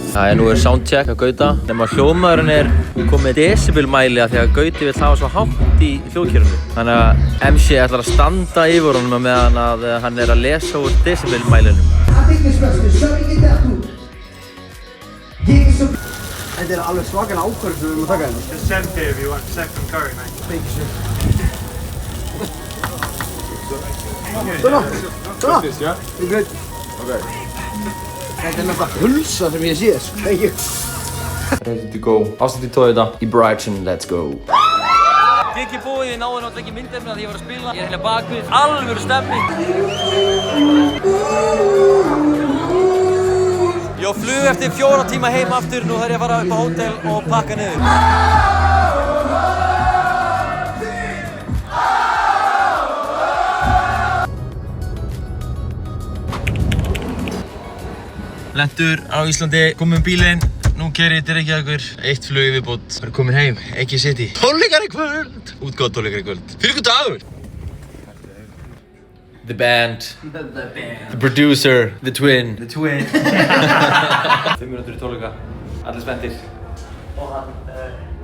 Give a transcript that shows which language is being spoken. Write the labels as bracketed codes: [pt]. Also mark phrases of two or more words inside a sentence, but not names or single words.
[is] Það er nú soundcheck á Gauta, nema hljóðmaðurinn er komið decibelmæli af því að Gauti vill hafa svo hátt í hljóðkerfinu. Þannig að MC ætlar að standa yfir honum meðan að hann er að lesa úr decibelmælinum. Þetta er alveg svakalega ákvörð sem við erum að taka hérna. [en] Just send here if you want. Send from Curry, mate. Thank you, sir. Svona. You're good. Okay. [is] Þetta er náttúrulega hulsa sem ég sé, sko. [en] Thank you. Ready to go. [is] Ásætti Toyota í Brighton, [en] let's go. [is] Giggi búið, ég náði náttúrulega ekki myndefni að ég var að spila. Ég er hérna bakvið, alvöru stemming. Ég á flug eftir 4 tíma heim aftur, nú þarf ég að fara upp á hótel og pakka niður. Lentur á Íslandi, komum bílinn, nú keyri ég til Reykjavíkur, 1 flug í viðbót. Bara komin heim, ekki City. Tónleikar í kvöld! Útgáð tónleikar í kvöld. Fyrir ykkur dagur! [en] The band. The producer. The twin. 5 [is] minútur í tónleika. [en] Allir spenntir. Og hann